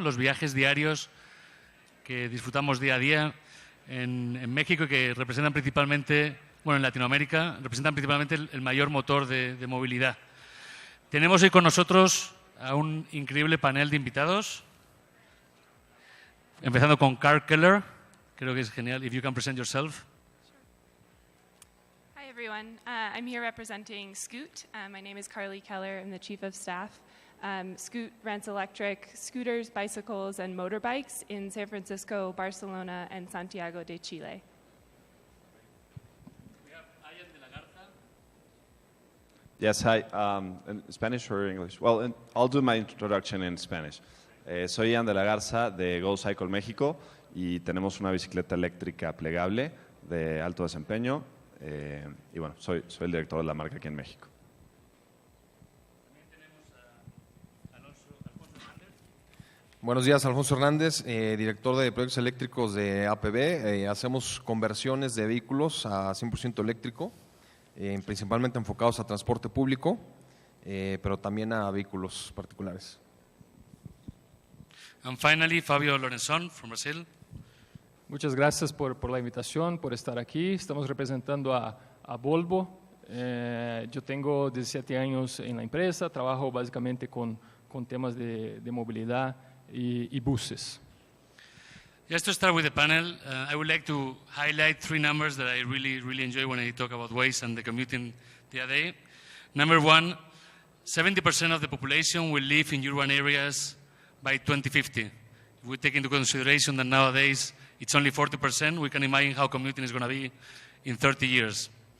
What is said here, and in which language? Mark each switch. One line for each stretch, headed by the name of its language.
Spanish: Los viajes diarios que disfrutamos día a día en México y que representan principalmente, bueno, en Latinoamérica, representan principalmente el mayor motor de movilidad. Tenemos hoy con nosotros a un increíble panel de invitados, empezando con Carl Keller. Creo que es genial.
English: If you can present yourself. Hi, everyone. I'm here representing Scoot. My name is Carly Keller. I'm the Chief of Staff. Scoot rents electric scooters, bicycles, and motorbikes in San Francisco, Barcelona, and Santiago de Chile. Yes, hi. In Spanish or English? Well, I'll do my introduction in Spanish.
Spanish: Soy Ian de la Garza de GoCycle México y tenemos una bicicleta eléctrica plegable de alto desempeño y bueno, soy el director de la marca aquí en México. También tenemos a Alfonso Hernandez. Buenos días, Alfonso Hernandez, director de proyectos eléctricos de APB. Hacemos conversiones de vehículos a 100% eléctrico, principalmente enfocados a transporte público, pero también a vehículos particulares.
English: And finally, Fábio Lorençon from Brazil.
Spanish: Muchas gracias por la invitación, por estar aquí. Estamos representando a Volvo. Yo tengo 17 años en la empresa, trabajo básicamente con temas de movilidad y buses.
English: Just to start with the panel, I would like to highlight three numbers that I really enjoy when I talk about Waze and the commuting the other day. Number one, 70% of the population will live in urban areas by 2050. If we take into consideration that nowadays it's only 40%, we can imagine how commuting is going to be in 30 years.